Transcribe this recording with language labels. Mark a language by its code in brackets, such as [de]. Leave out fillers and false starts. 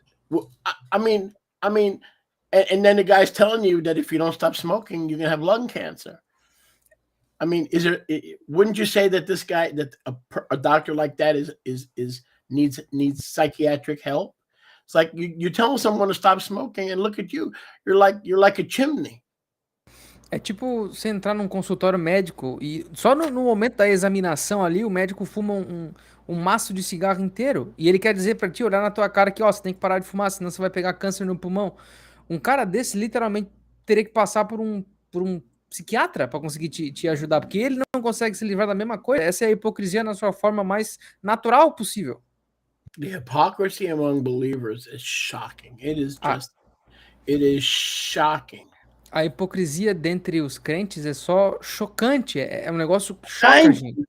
[en] Well, I mean, and then the guy's telling you that if you don't stop smoking, you're gonna have lung cancer. I mean, wouldn't you say that this guy, that a doctor like that needs psychiatric help? It's like you tell someone to stop smoking, and look at you, you're like a chimney. [pt] É tipo você entrar num consultório médico e só no momento da examinação ali, o médico fuma um maço de cigarro inteiro. E ele quer dizer pra ti, olhar na tua cara que, ó, você tem que parar de fumar, senão você vai pegar câncer no pulmão. Um cara desse literalmente teria que passar por um psiquiatra pra conseguir te ajudar, porque ele não consegue se livrar da mesma coisa. Essa é a hipocrisia na sua forma mais natural possível. [en] The hypocrisy among believers is shocking. It is shocking. [pt] A hipocrisia dentre os crentes é só chocante. É um negócio que choca, gente.